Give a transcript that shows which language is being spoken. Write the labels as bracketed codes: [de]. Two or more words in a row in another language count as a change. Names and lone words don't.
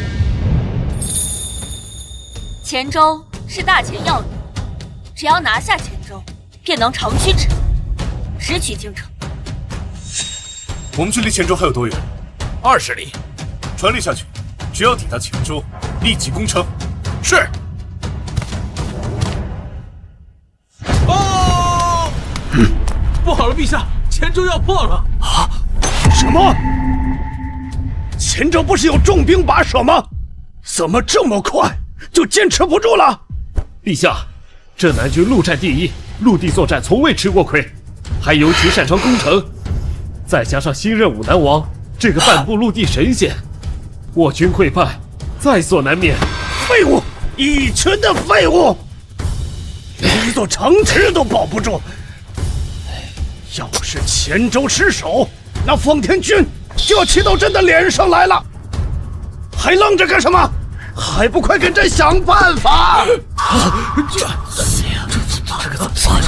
[zh] 黔州是大前要地，只要拿下黔州，便能長驅直入，直取京城。我們距離黔州還有多遠？20里。傳令下去，只要抵達黔州，立即攻城。是。哦！不好了，陛下，黔州要破了！啊？什麼？黔州不是有重兵把守嗎？怎麼這麼快就堅持不住了？陛下，鎮南軍陸戰第一，陸地作戰從未吃過虧， 還尤其擅長攻城，再加上新任武南王這個半部陸地神仙，我軍潰敗在所難免。廢物，一群的廢物，連一座城池都保不住。要不是黔州失守，那奉天军就要骑到朕的脸上来了。还愣着干什么？还不快给朕想办法！这个怎么办？